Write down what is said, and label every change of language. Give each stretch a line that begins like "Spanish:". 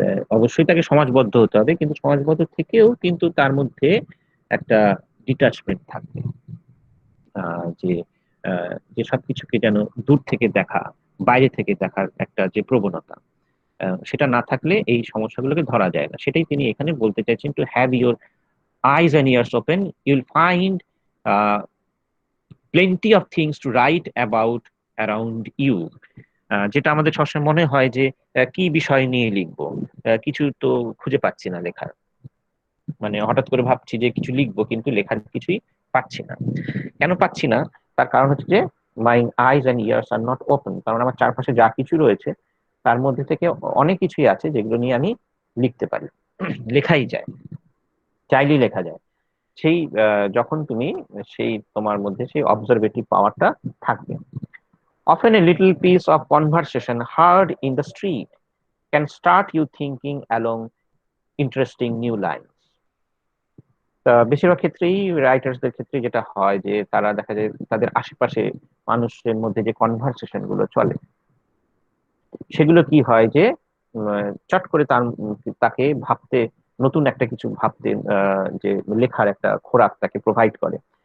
Bangla: অবশ্যই তাকে সমাজবদ্ধ হতে হবে, কিন্তু সমাজবদ্ধ থেকেও কিন্তু তার মধ্যে একটা ডিটাচমেন্ট থাকবে। যে যে সবকিছুকে যেন দূর থেকে দেখা, বাইরে থেকে দেখার একটা যে প্রবণতা, সেটা না থাকলে এই সমস্যাগুলোকে ধরা যায় না। সেটাই তিনি এখানে বলতে চাইছেন,
English: To have your eyes and ears open, you'll find uh, plenty of things to write about around you.
Bangla: যেটা আমাদের সবসময় মনে হয় যে কি বিষয় নিয়ে লিখবো, কিছু তো খুঁজে পাচ্ছি না লেখার, মানে হঠাৎ করে ভাবছি যে কিছু লিখবো কিন্তু লেখার কিছুই পাচ্ছি না। কেন পাচ্ছি না? তার কারণ হচ্ছে যে
English: My eyes and ears are not open.
Bangla: কারণ আমার চারপাশে যা কিছু রয়েছে তার মধ্যে থেকে অনেক কিছুই আছে যেগুলো নিয়ে আমি লিখতে পারি, লেখাই যায়, চাইলেই লেখা যায়। সেই যখন তুমি সেই তোমার মধ্যে সেই অবজারভেটিভ পাওয়ারটা থাকবে।
English: Often a little piece of conversation heard in the street can start you thinking along interesting new lines.
Bangla: বেশিরভাগ ক্ষেত্রেই রাইটার্সদের ক্ষেত্রে যেটা হয় যে তারা দেখা যায় তাদের আশেপাশে মানুষের মধ্যে যে কনভারসেশন গুলো চলে সেগুলো কি হয় যে চট করে তাকে ভাবতে, নতুন একটা কিছু ভাবতে যে লেখার একটা খোরাক তাকে প্রোভাইড করে।